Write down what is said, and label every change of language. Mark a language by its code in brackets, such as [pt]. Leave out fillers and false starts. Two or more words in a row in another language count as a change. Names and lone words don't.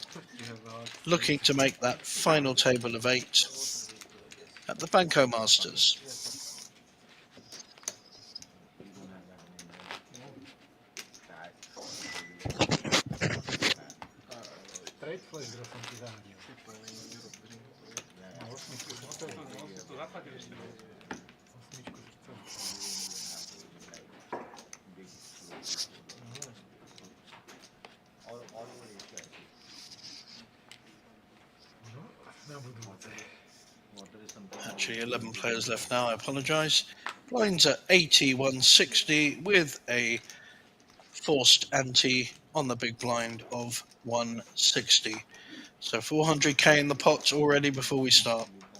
[en] Looking to make that final table of 8 at the Banco Masters. Straight flush draw [sk] som ti zahodil. Na osmičku srdcový. To zaplatil ešte. Osmičku srdcový. No, na budúce. [en] Actually, 11 players left now. I apologise. Blinds at 80-160 with a forced ante on the big blind of 160. So 400k in the pots already before we start.